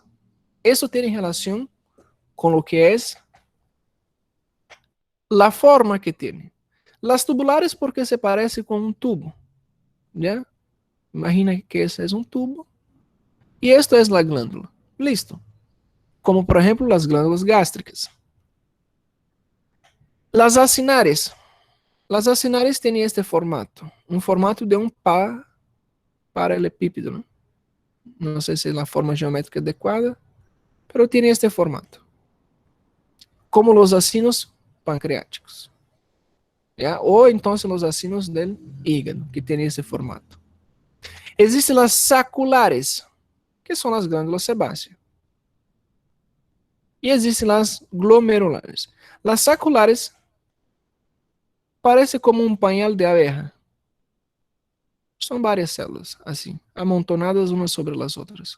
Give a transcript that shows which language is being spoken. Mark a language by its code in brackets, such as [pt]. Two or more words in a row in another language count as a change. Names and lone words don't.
[pt] Isso tem relação com o que é a forma que tem. [es] Las tubulares porque se parece [pt] com um tubo. [es] ¿Ya? [pt] Imagina que esse é um tubo. E esta é a glândula. Listo. Como por exemplo as glândulas gástricas. [es] Las acinares. Las acinares [pt] têm este formato. Um formato de um paralelepípedo. Não sei se é a forma geométrica adequada, mas tem este formato. Como os acinos pancreáticos. ¿Ya? Ou então os acinos [es] del hígado, [pt] que tem esse formato. Existem as saculares, que são as glândulas sebáceas. E existem as glomerulares. As saculares parece como um [es] pañal de abeja. [pt] São várias células, assim, amontonadas umas sobre as outras.